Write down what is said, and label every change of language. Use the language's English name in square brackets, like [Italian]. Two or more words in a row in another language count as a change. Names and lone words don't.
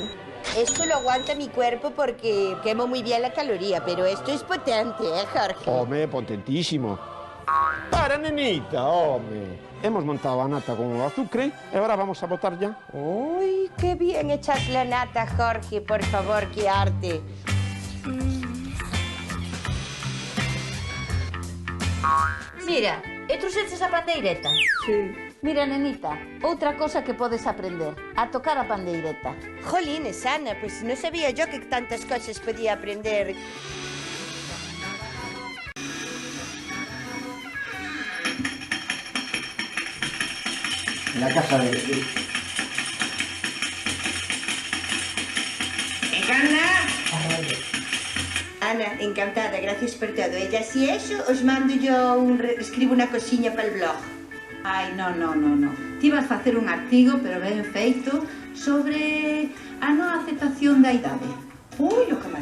[Spanish] Esto lo aguanta mi cuerpo porque quemo muy bien la caloría, pero esto es potente, Jorge? [Galician] Home, potentísimo. Para, nenita, home. Hemos montado a nata con o azúcar e agora vamos a botar ya. [Spanish] Uy, qué bien echas la nata, Jorge, por favor, qué arte. [Galician] Mira, e trouxeches a pandeireta? [Spanish] Sí. [Galician] Mira, nenita, outra cosa que podes aprender, a tocar a pandeireta. [Spanish] Jolines, Ana, pues no sabía yo que tantas cosas podía aprender. En la casa de... Ana. Ana, encantada, gracias por todo. Ella, si eso, os mando yo escribo [Galician] unha cosiña [Spanish] para el blog. [Galician] Ai, non. Ti vas facer un artigo, pero ben feito, sobre a non aceptación da idade. Ui,